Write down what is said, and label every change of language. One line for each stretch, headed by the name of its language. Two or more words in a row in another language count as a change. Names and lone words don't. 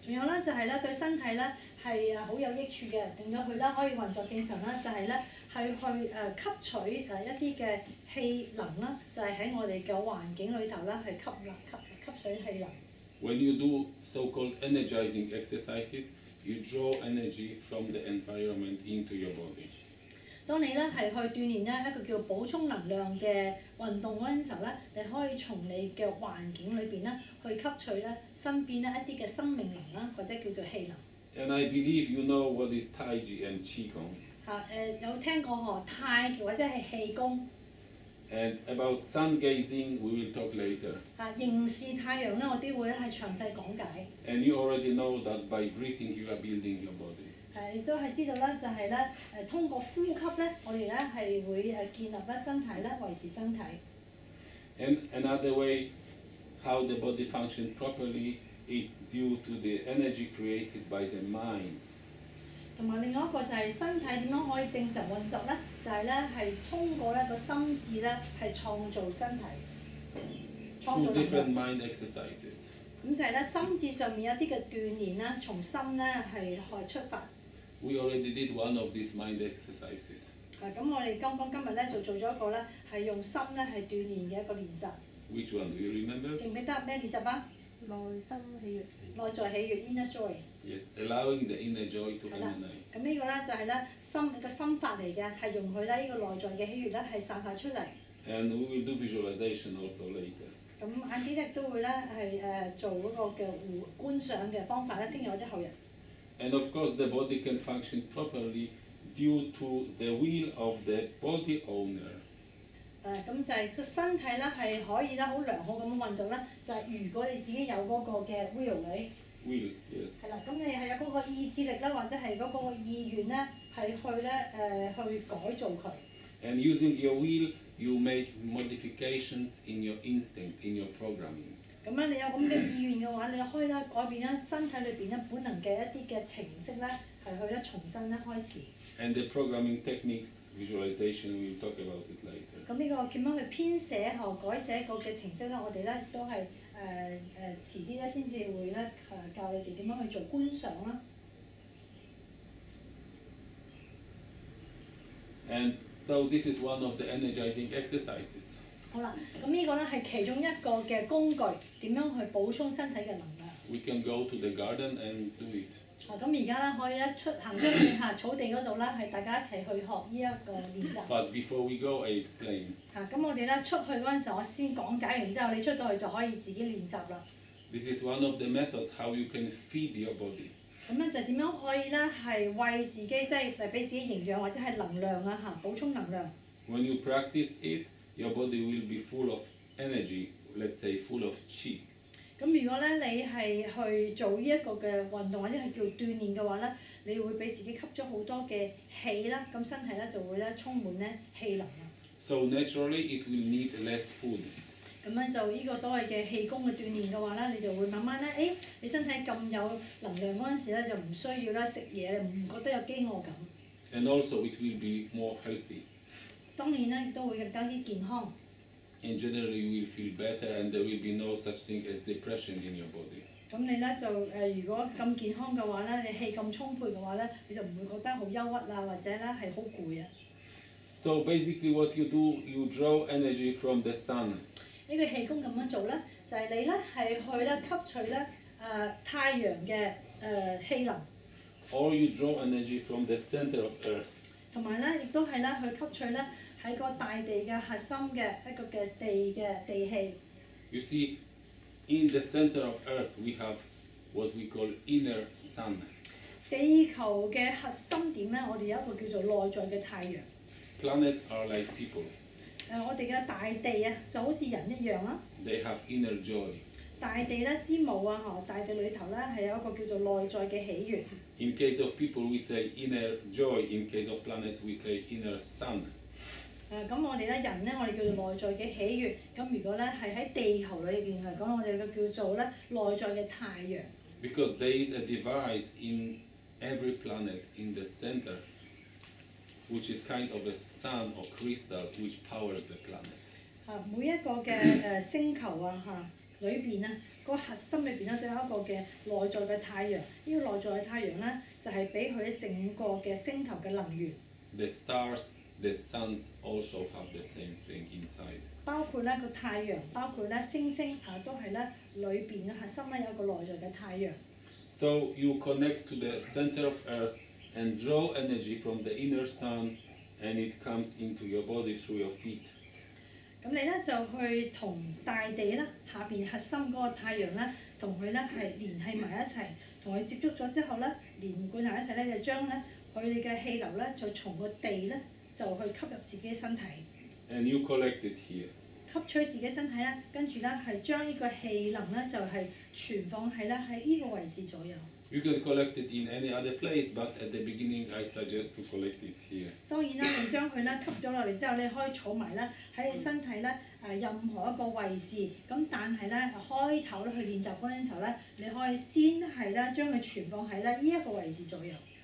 Cantonese: 仲有咧就係咧對身體咧係好有益處嘅，令到佢咧可以運作正常啦，就係咧係去吸取一啲嘅氣能啦，就係喺我哋嘅環境裏頭啦係吸取氣能。
English: When you do so-called energizing exercises, you draw energy from the environment into your body.
Cantonese: 當你咧係去鍛鍊咧一個叫補充能量嘅運動嗰陣時候咧，你可以從你嘅環境裏邊咧去吸取咧身邊咧一啲嘅生命能啦，或者叫做氣能。
English: And I believe you know what is Tai Chi and Qigong.
Cantonese: 有聽過太極或者係氣功。
English: And about sun gazing, we will talk later.
Cantonese: 凝視太陽咧，我啲會咧係詳細講解。
English: And you already know that by breathing, you are building your body.
Cantonese: 亦都係知道啦，就係咧通過呼吸咧，我哋咧係會建立咧身體咧，維持身體。
English: And another way, how the body functions properly, it's due to the energy created by the mind.
Cantonese: 同埋另外一個就係身體點樣可以正常運作咧？就係咧係通過咧個心智咧係創造身體，創造
English: Through different mind exercises.
Cantonese: 咁就係咧心智上面有啲嘅鍛鍊啦，從心咧係出發。
English: We already did one of these mind exercises.
Cantonese: 咁我哋今日咧就做咗一個咧係用心咧係鍛鍊嘅一個練習。
English: Which one? Do you remember?
Cantonese: 記唔記得咩練習啊？內心喜悅。內在喜悅
English: （inner joy）。 Yes, allowing the inner joy to emanate.
Cantonese: 咁呢個咧就係咧個心法嚟嘅，係容許咧呢個內在嘅喜悅咧係散發出嚟。
English: And we will do visualization also later.
Cantonese: 咁晏啲咧都會咧係做嗰個嘅觀想嘅方法咧，聽日或者後日。
English: And of course, the body can function properly due to the will of the body owner.
Cantonese: 咁就係個身體咧係可以咧好良好咁樣運作咧，就係如果你自己有嗰個嘅 will 你。
English: Will, yes.
Cantonese: 係啦，咁你係有嗰個意志力啦，或者係嗰個意願咧，係去咧去改造佢。
English: And using your will, you make modifications in your instinct, in your programming.
Cantonese: 咁咧，你有咁嘅意願嘅話，你可以咧改變咧身體裏邊咧本能嘅一啲嘅程式咧，係去咧重新咧開始。
English: And the programming techniques, visualization, we will talk about it later.
Cantonese: 咁呢個點樣去編寫改寫個嘅程式咧？我哋咧都係遲啲咧先至會咧教你哋點樣去做觀想啦。
English: And so this is one of the energizing exercises.
Cantonese: 好啦，咁呢個咧係其中一個嘅工具，點樣去補充身體嘅能量。
English: We can go to the garden and do it.
Cantonese: 咁而家咧可以咧行出去草地嗰度咧，係大家一齊去學呢一個練習。
English: But before we go, I explain.
Cantonese: 咁我哋咧出去嗰陣時，我先講解完之後，你出到去就可以自己練習啦。
English: This is one of the methods how you can feed your body.
Cantonese: 咁咧就點樣可以咧係為自己即係俾自己營養或者係能量啊補充能量。
English: When you practice it, your body will be full of energy, let's say full of qi.
Cantonese: 咁如果咧你係去做呢一個嘅運動或者係叫鍛鍊嘅話咧，你會俾自己吸咗好多嘅氣啦，咁身體咧就會咧充滿咧氣能啦。
English: So naturally, it will need less food.
Cantonese: 咁咧就呢個所謂嘅氣功嘅鍛鍊嘅話咧，你就會慢慢咧，你身體咁有能量嗰陣時咧，就唔需要咧食嘢，你唔覺得有飢餓感。
English: And also, it will be more healthy.
Cantonese: 當然咧，亦都會更加啲健康。
English: In general, you will feel better, and there will be no such thing as depression in your body.
Cantonese: 咁你咧就如果咁健康嘅話咧，你氣咁充沛嘅話咧，你就唔會覺得好憂鬱啊，或者咧係好攰啊。
English: So basically, what you do, you draw energy from the sun.
Cantonese: 呢個氣功咁樣做咧，就係你咧係去咧吸取咧太陽嘅氣能。
English: Or you draw energy from the center of Earth.
Cantonese: 同埋咧，亦都係咧去吸取咧喺個大地嘅核心嘅一個嘅地氣。
English: You see, in the center of Earth, we have what we call inner sun.
Cantonese: 地球嘅核心點咧，我哋有一個叫做內在嘅太陽。
English: Planets are like people.
Cantonese: 我哋嘅大地啊，就好似人一樣啦。
English: They have inner joy.
Cantonese: 大地咧之母啊，大地裏頭咧係有一個叫做內在嘅喜悅。
English: In case of people, we say inner joy. In case of planets, we say inner sun.
Cantonese: 咁我哋咧人咧，我哋叫做內在嘅喜悅。咁如果咧係喺地球裏邊嚟講，我哋嘅叫做咧內在嘅太陽。
English: Because there is a device in every planet in the center, which is kind of a sun or crystal which powers the planet.
Cantonese: 每一個嘅星球啊裏邊啊，個核心裏邊咧都有一個嘅內在嘅太陽。呢個內在嘅太陽咧，就係俾佢整個嘅星球嘅能源。
English: The stars, the suns also have the same thing inside.
Cantonese: 包括咧個太陽，包括咧星星都係咧裏邊嘅核心咧有一個內在嘅太陽。
English: So you connect to the center of Earth and draw energy from the inner sun, and it comes into your body through your feet.
Cantonese: 咁你咧就去同大地啦，下邊核心嗰個太陽咧，同佢咧係聯繫埋一齊，同佢接觸咗之後咧，連貫埋一齊咧，就將咧佢哋嘅氣流咧，就從個地咧就去吸入自己身體。
English: And you collect it here.
Cantonese: 吸取自己身體咧，跟住咧係將呢個氣能咧就係存放喺呢個位置左右。
English: You can collect it in any other place, but at the beginning I suggest to collect it here.
Cantonese: 當然啦，你將佢咧吸咗落嚟之後，你可以儲埋咧喺你身體咧任何一個位置。咁但係咧開頭咧去練習嗰陣時候咧，你可以先係咧將佢存放喺呢一個位置左右。